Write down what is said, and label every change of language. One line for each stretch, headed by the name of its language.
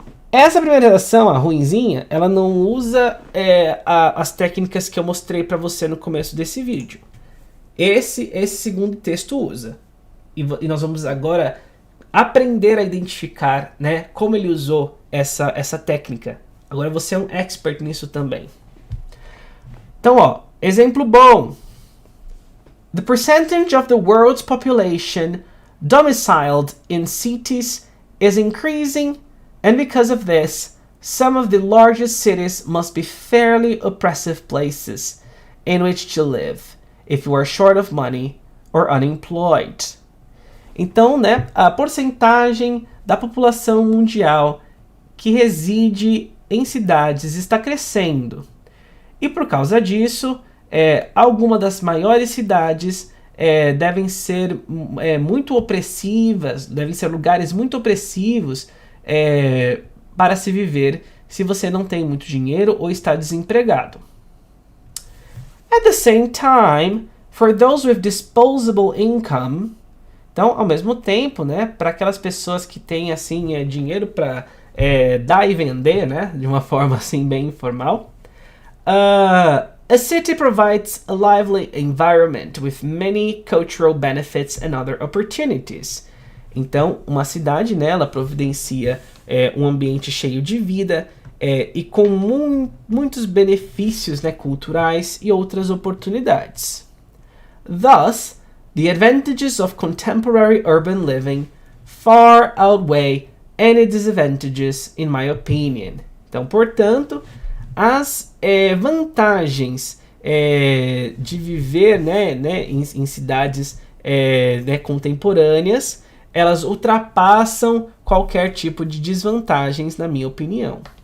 Portuguese: Essa primeira redação, a ruinzinha, ela não usa as técnicas que eu mostrei para você no começo desse vídeo. Esse segundo texto usa. E nós vamos agora aprender a identificar, né, como ele usou essa técnica. Agora você é um expert nisso também. Então, ó, exemplo bom.
English: The percentage of the world's population domiciled in cities is increasing, and because of this, some of the largest cities must be fairly oppressive places in which to live if you are short of money or unemployed.
Portuguese: Então, né, a porcentagem da população mundial que reside em cidades está crescendo. E por causa disso, algumas das maiores cidades devem ser muito opressivas, devem ser lugares muito opressivos para se viver se você não tem muito dinheiro ou está desempregado.
English: At the same time, for those with disposable income,
Portuguese: então, ao mesmo tempo, né, para aquelas pessoas que têm assim dinheiro para dar e vender, né, de uma forma assim bem informal,
English: a city provides a lively environment with many cultural benefits and other opportunities.
Portuguese: Então, uma cidade, né, ela providencia um ambiente cheio de vida e com muitos benefícios, né, culturais e outras oportunidades.
English: Thus, the advantages of contemporary urban living far outweigh any disadvantages, in my opinion.
Portuguese: Então, portanto, as vantagens de viver, né, em cidades contemporâneas, elas ultrapassam qualquer tipo de desvantagens, na minha opinião.